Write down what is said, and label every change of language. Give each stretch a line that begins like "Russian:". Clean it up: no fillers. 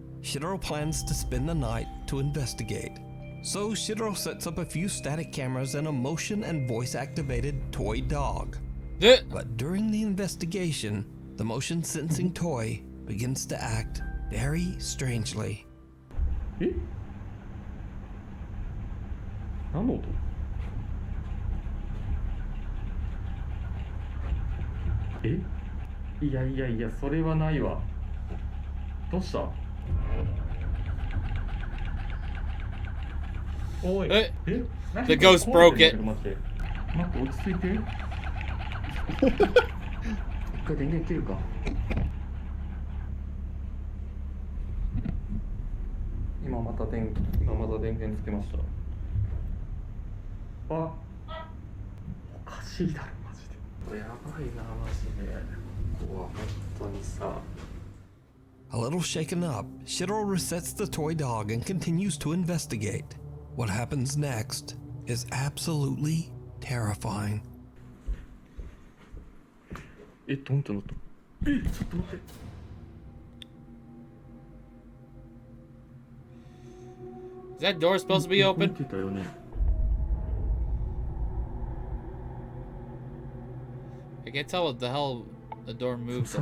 English: Shiro plans to spend the night to investigate. So Shiro sets up a few static cameras and a motion and voice activated toy dog. But during the investigation, the motion sensing toy begins to act very strangely.
Japanese: え何の音えいやいやいやそれはないわどうしたおいえ何
English: The ghost broke it.
Japanese: 待って待って落ち着いて一回電源切るか今また電源つけましたあおかしいだろマジでこれやばいなマジでここは本当にさ
English: A little shaken up, Shiro resets the toy dog and continues to investigate. What happens next is absolutely terrifying.
Japanese: えどんってなったえちょっと待って
English: Is that door supposed to be
Japanese: 動い
English: open?
Japanese: てたよね
English: I can't tell what the hell the door moves a